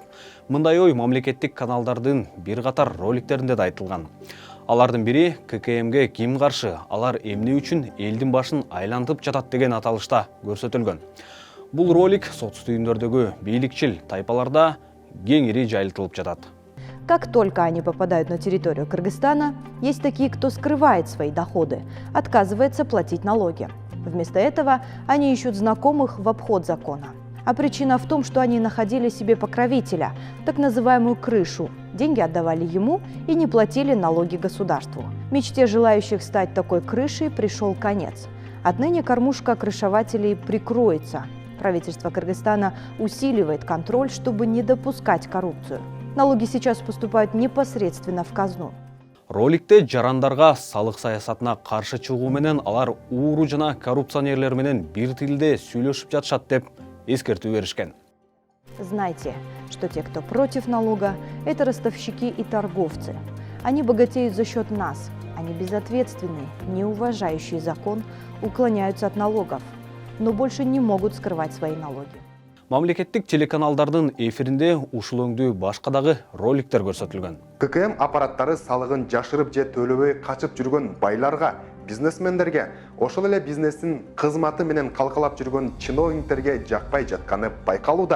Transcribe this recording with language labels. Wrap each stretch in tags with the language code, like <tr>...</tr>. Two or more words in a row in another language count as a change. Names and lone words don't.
<ky>Мындай ой мамлекеттик каналдардын бир катар роликтеринде да айтылган. Алардын бири ККМге ким каршы, алар эмне үчүн элдин башын айлантып жатат деген аталышта көрсөтүлгөн. Бул ролик соцтүйүндөрдөгү бийликчил тайпаларда кеңири жайылтылып жатат.</ky> <ru>Как только они попадают на территорию Кыргызстана, есть такие, кто скрывает свои доходы, отказывается платить налоги. Вместо этого они ищут знакомых в обход закона. А причина в том, что они находили себе покровителя, так называемую крышу. Деньги отдавали ему и не платили налоги государству. Мечте желающих стать такой крышей пришел конец. Отныне кормушка крышевателей прикроется. Правительство Кыргызстана усиливает контроль, чтобы не допускать коррупцию. Налоги сейчас поступают непосредственно в казну.</ru> <ky>Роликте жарандарга салык саясатына каршы чыгуу менен алар ууру жана коррупционерлер менен бир тилде сүйлөшүп жатышат деп эскертүү беришкен.</ky> <ru>Знайте, что те, кто против налога, это ростовщики и торговцы. Они богатеют за счет нас. Они безответственные, не уважающие закон, уклоняются от налогов, но больше не могут скрывать свои налоги.</ru> <ky>Мамлекеттик телеканалдардын эфиринде ушул өңдүү башка дагы роликтер көрсөтүлгөн. ККМ аппараттары салыгын жашырып же төлөбөй качып жүргөн байларга, бизнесмендерге, ошол эле бизнестин кызматы менен калкалап жүргөн чиновниктерге жакпай жатканы байкалууда.</ky>